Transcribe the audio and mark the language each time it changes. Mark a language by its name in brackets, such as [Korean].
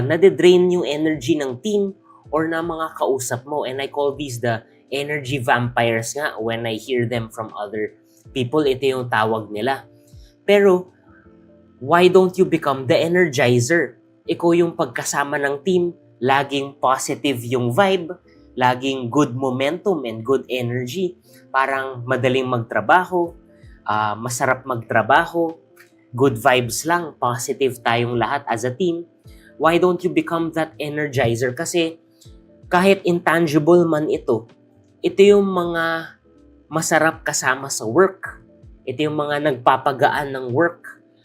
[Filipino] Nade-drain yung energy ng team or na mga kausap mo. [English] And I call these the energy vampires nga when I hear them from other people. [Filipino] Ito yung tawag nila. [English] Pero, why don't you become the energizer? [Filipino] Ikaw yung pagkasama ng team, laging positive yung vibe, laging [English] good momentum and good energy. [Filipino] Parang madaling magtrabaho, masarap magtrabaho, good vibes lang, positive tayong lahat as a team. [English] Why don't you become that energizer? [Filipino] Kasi kahit intangible man ito yung mga masarap kasama sa work. Ito yung mga nagpapagaan ng work.